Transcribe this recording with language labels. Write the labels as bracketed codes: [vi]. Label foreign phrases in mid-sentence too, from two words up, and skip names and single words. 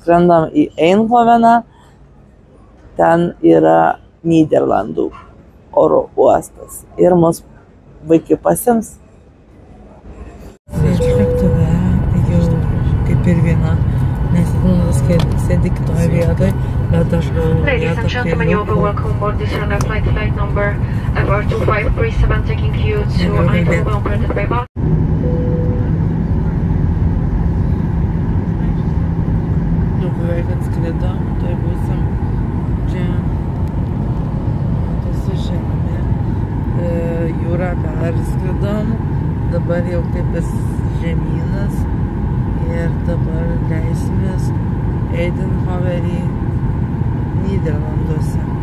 [lt] Skrendam į Eindhoveną, ten yra Nyderlandų oro uostas ir mus vaikai pasiims. Sėdžiu lėktuve, jau kaip ir viena, nes Edmundas sėdi kitoje vietoje, bet aš galvoju, [en] Ladies and gentlemen, you are welcome aboard this flight number FR2537 taking you to Eindhoven operated by Bus. [lt] Jau beveik atskrido, tai būsim čia, matosi žemė, jūrą perskridom, dabar jau kaip vis žemynas ir dabar leisimės Eindhovenį Nyderlanduose.